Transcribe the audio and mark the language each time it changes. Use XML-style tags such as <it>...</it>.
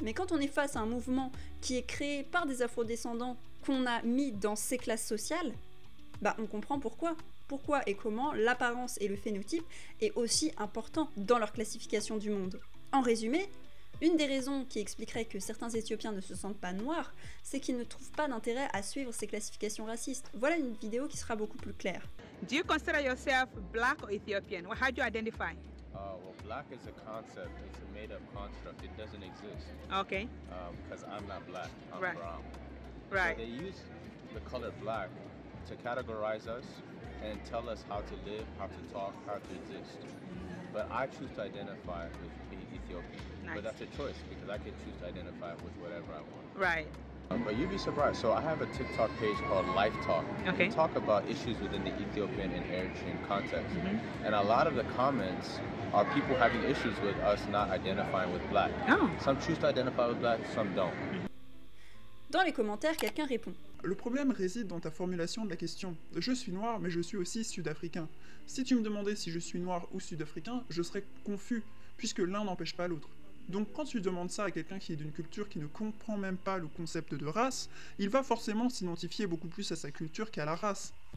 <fr>Mais quand on est face à un mouvement qui est créé par des afrodescendants qu'on a mis dans ces classes sociales, bah on comprend pourquoi. Pourquoi et comment l'apparence et le phénotype est aussi important dans leur classification du monde. En résumé, une des raisons qui expliquerait que certains Éthiopiens ne se sentent pas noirs, c'est qu'ils ne trouvent pas d'intérêt à suivre ces classifications racistes. Voilà une vidéo qui sera beaucoup plus claire.</fr> <en>Do you consider yourself black or Ethiopian? How do you identify? Well, black is a concept. It's a made-up construct. It doesn't exist. Okay. Because I'm not black. I'm Right. brown. Right. So they use the color black to categorize us and tell us how to live, how to talk, how to exist. But I choose to identify with being Ethiopian. Nice. But that's a choice because I can choose to identify with whatever I want. Right. But you'd be surprised. So I have a TikTok page called Life Talk. Okay. We talk about issues within the Ethiopian and Eritrean context. Mm-hmm. And a lot of the comments are people having issues with us not identifying with black. Oh. Some choose to identify with black, some don't.</en> <fr>Dans les commentaires, quelqu'un répond. Le problème réside dans ta formulation de la question. Je suis noir, mais je suis aussi sud-africain. Si tu me demandais si je suis noir ou sud-africain, je serais confus, puisque l'un n'empêche pas l'autre. Donc quand tu demandes ça à quelqu'un qui est d'une culture qui ne comprend même pas le concept de race, il va forcément s'identifier beaucoup plus à sa culture qu'à la race.</fr>